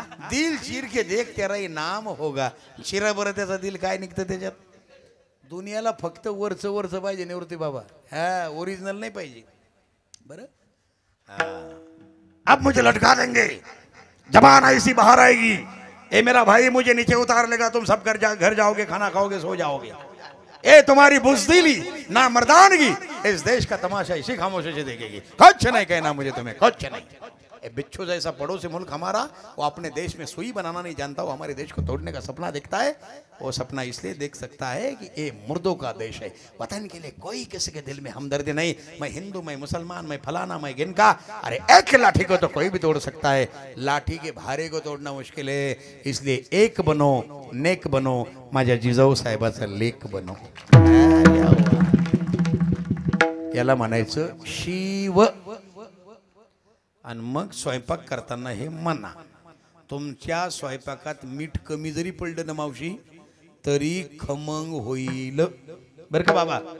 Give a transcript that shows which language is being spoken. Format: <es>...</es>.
<hi>दिल चीर के देख तेरा नाम होगा.</hi> <mr>चिरा बरं त्याचा दिल काय निघतं त्याच्यात. दुनियाला फक्त वरचं वरचं पाहिजे निवृत्ती बाबा, हा ओरिजिनल नाही पाहिजे.</mr> <hi>बरं अब मुझे लटका देंगे, जबान ऐसी बाहर आएगी, ए मेरा भाई मुझे नीचे उतार लेगा, तुम सब घर जाओगे, खाना खाओगे, सो जाओगे. ए तुम्हारी बुज़दिली ना मर्दानगी इस देश का तमाशा इसी खामोशी से देखेगी. कुछ नहीं कहना मुझे तुम्हें, कुछ नहीं. ए बिच्छू जैसा पड़ोसी मुल्क हमारा, वो अपने देश में सुई बनाना नहीं जानता, वो हमारे देश को तोड़ने का सपना देखता है. वो सपना इसलिए देख सकता है कि ये मुर्दों का देश है. वतन के लिए कोई किसी के दिल में हमदर्दी नहीं. मैं हिंदू, मैं मुसलमान, मैं फलाना, मैं गिनका. अरे एक लाठी को तो कोई भी तोड़ सकता है, लाठी के भारे को तोड़ना मुश्किल है. इसलिए एक बनो, नेक बनो,</hi> <mr>माझ्या जिजाऊ साहेबाचा लेक बनो. याला म्हणायचं शिव. आणि मग स्वयंपाक करताना हे म्हणा, तुमच्या स्वयंपाकात मीठ कमी जरी पडलं ना मावशी तरी खमंग होईल बरं का बाबा.</mr>